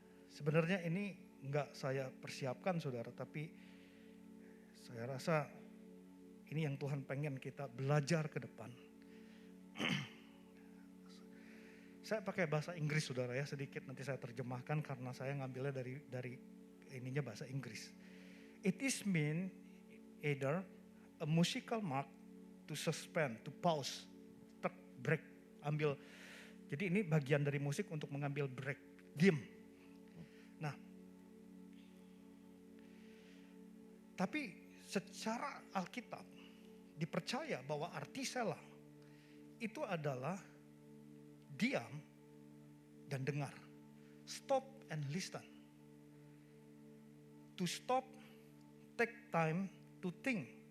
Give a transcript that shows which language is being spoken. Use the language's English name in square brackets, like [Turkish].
[Indonesian] Sebenarnya ini enggak saya persiapkan saudara, tapi saya rasa ini yang Tuhan pengen kita belajar ke depan. Saya pakai bahasa Inggris saudara ya, sedikit nanti saya terjemahkan karena saya ngambilnya dari ininya bahasa Inggris. [English] It is mean either a musical mark to suspend, to pause, to break, ambil. [Indonesian] Jadi ini bagian dari musik untuk mengambil break, diam. Nah, tapi secara Alkitab dipercaya bahwa arti selah itu adalah diam dan dengar. [English] Stop and listen. To stop, take time to think.